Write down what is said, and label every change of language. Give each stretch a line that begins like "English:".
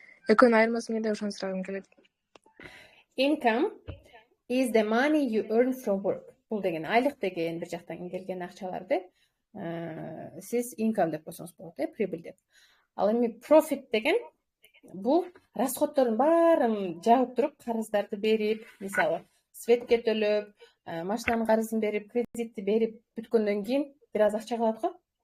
Kyrgyz: Экөөнүн айырмасы эмне деп ошону сурагым келет.
English: Income is the money you earn from work.
Kyrgyz: Бул деген айлык деген бир жактан келген акчаларды сиз income деп койсоңуз болот, прибыль деп. Ал эми profit деген бул расходтордун баарын жаап туруп, карыздарды берип, мисалы, светке төлөп, машинанын карызын берип, кредитти берип бүткөндөн кийин бир аз акча калат го.